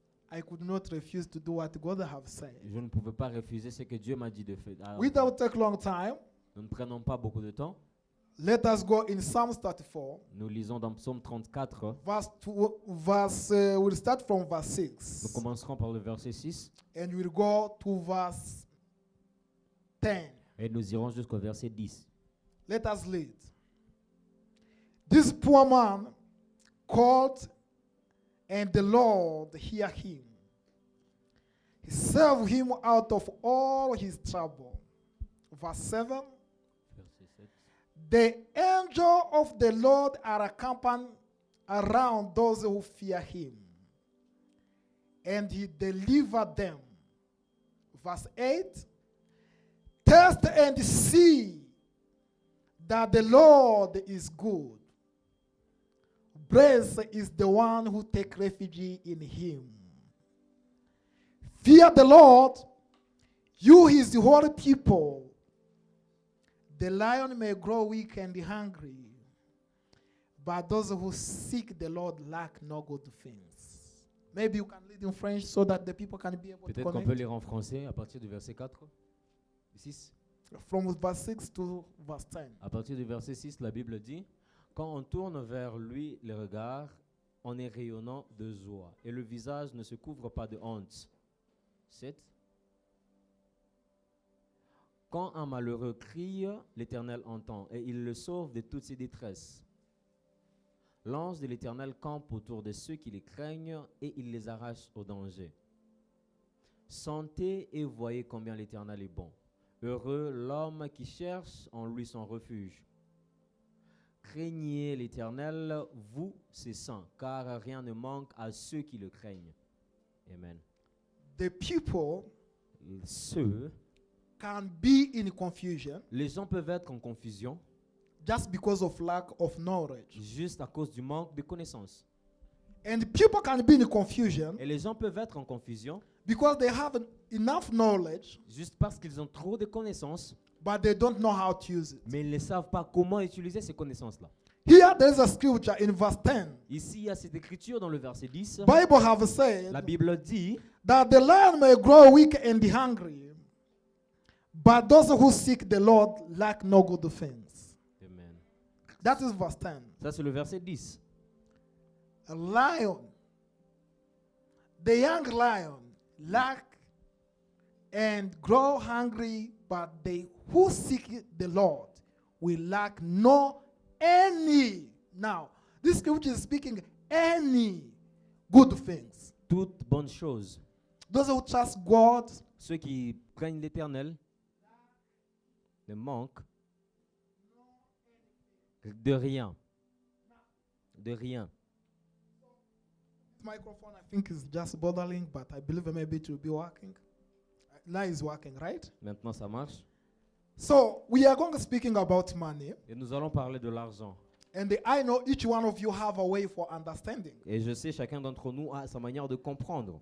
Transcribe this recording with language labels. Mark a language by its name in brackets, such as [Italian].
[English] I could not refuse to do what God have said. [French] je ne pouvais pas refuser ce que Dieu m'a dit de faire. Alors, [English] Without take long time, [French] nous ne prenons pas beaucoup de temps. [English] let us go in Psalms 34, [French] Nous lisons dans Psaume 34. [English] we'll start from verse [French] Nous 6 commencerons par le verset 6 [English] and we'll go to verse 10. [French] et nous irons jusqu'au verset 10. [English] Let us read. This poor man called, and the Lord hear him. He saved him out of all his trouble. Verse 7. [French] Verset 7. [English] The angel of the Lord are accompanied around those who fear him, and he delivered them. Verse 8. Test and see that the Lord is good. Blessed is the one who takes refuge in him. Fear the Lord, you his holy people. The lion may grow weak and hungry, but those who seek the Lord lack no good things. Maybe you can read in French so that the people can be able to [French] Peut-être qu'on peut [English] connect. [French] lire en français à partir du verset 4. 6. [English] From verse 6 to verse 10. [French] À partir du verset 6, la Bible dit, quand on tourne vers lui le regard, on est rayonnant de joie, et le visage ne se couvre pas de honte. 7. Quand un malheureux crie, l'Éternel entend, et il le sauve de toutes ses détresses. L'ange de l'Éternel campe autour de ceux qui les craignent, et il les arrache au danger. Sentez et voyez combien l'Éternel est bon. Heureux l'homme qui cherche en lui son refuge. Craignez l'Éternel, vous, ses saints, car rien ne manque à ceux qui le craignent. Amen. [English] The people [French] Ceux, [English] can be in confusion [French] les gens peuvent être en confusion [English] just because of lack of knowledge. [French] juste à cause du manque de connaissances. [English] And people can be in confusion [French] Et les gens peuvent être en confusion [English] because they have enough knowledge, [French] juste parce qu'ils ont trop de connaissances, [English] but they don't know how to use it. [French] mais ils ne savent pas comment utiliser ces connaissances-là. [English] Here there is a scripture in verse 10. [French] Ici, il y a cette écriture dans le verset 10. [English] Bible have said [French] La Bible dit, [English] that the lion may grow weak and hungry, but those who seek the Lord lack no good things. Amen. That is verse 10. [French] Ça c'est le verset 10. [English] A lion, the young lion, lack and grow hungry, but they who seek the Lord will lack no any. Now, this scripture is speaking any good things. [French] Toute bonne chose. [English] Those who trust God [French] Ceux qui craignent l'Éternel ne manquent de rien. De rien. [English] microphone I think is just bothering, but I believe maybe it will be working. Now it's working, right? [French] Maintenant, ça marche. [English] So we are going to speaking about money, [French] Et nous allons parler de l'argent. [English] and I know each one of you have a way for understanding. [French] Et je sais, chacun d'entre nous a sa manière de comprendre.